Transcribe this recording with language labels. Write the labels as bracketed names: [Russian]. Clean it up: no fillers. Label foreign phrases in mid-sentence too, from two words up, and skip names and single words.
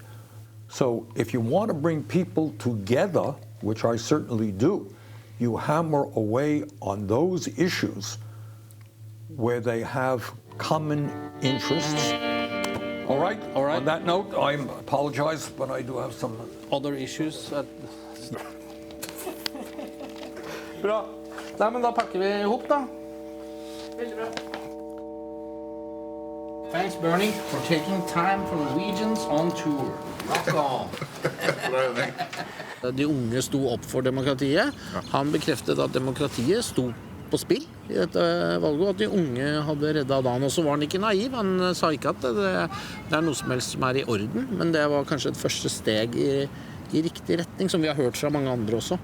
[English] So if you want to bring people together, which I certainly do, you hammer away on those issues where they have common interests. All right. On that note, I apologize, but I do have some other issues. [Norwegian] Bra. Nei, men da pakker vi ihop, da. Veldig bra. [English] Thanks, Bernie, for taking time for Norwegians on tour. Rock on! [Norwegian] De unge sto opp for demokratiet. Han bekreftet at demokratiet sto på spill i dette valget, og at de unge hadde reddet dagen. Og så var han ikke naiv. Han sa ikke at det er noe som helst som er i orden, men det var kanskje et første steg i riktig retning, som vi har hørt fra mange andre også.